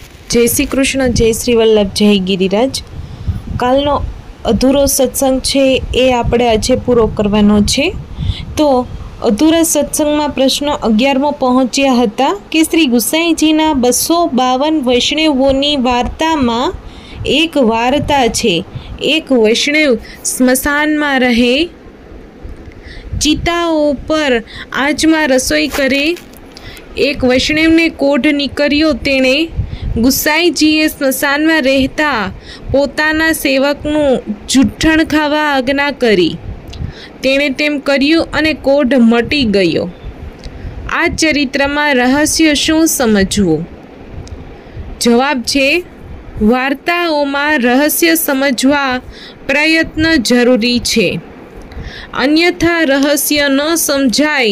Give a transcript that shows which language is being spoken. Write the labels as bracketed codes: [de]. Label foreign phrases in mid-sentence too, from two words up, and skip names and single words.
[gu] જય શ્રી કૃષ્ણ, જય શ્રી વલ્લભ, જય ગિરિરાજ। કાલનો અધૂરો સત્સંગ છે એ આપણે આજે પૂરો કરવાનો છે। તો અધૂરા સત્સંગ મેં પ્રશ્ન 11મો પહોંચ્યા હતા કિ શ્રી ગુસાઈજીના 252 વૈષ્ણવોની વાર્તા મેં એક વાર્તા છે। એક વૈષ્ણવ સ્મશાન મેં રહે, ચિતાઓ પર આજ મેં રસોઈ કરે। એક વૈષ્ણવ ને કોઢ નિકળ્યો। તેણે ગુસાઈજીએ સ્મશાન મેં રહેતા પોતાના સેવકનુ જૂઠણ ખાવા આજ્ઞા કરી। તેણે તેમ કર્યું અને કોઢ મટી ગયો। આ ચરિત્રમાં રહસ્ય શું સમજવું? જવાબ છે, વાર્તાઓમાં રહસ્ય સમજવા પ્રયત્ન જરૂરી છે, અન્યથા રહસ્ય ન સમજાય।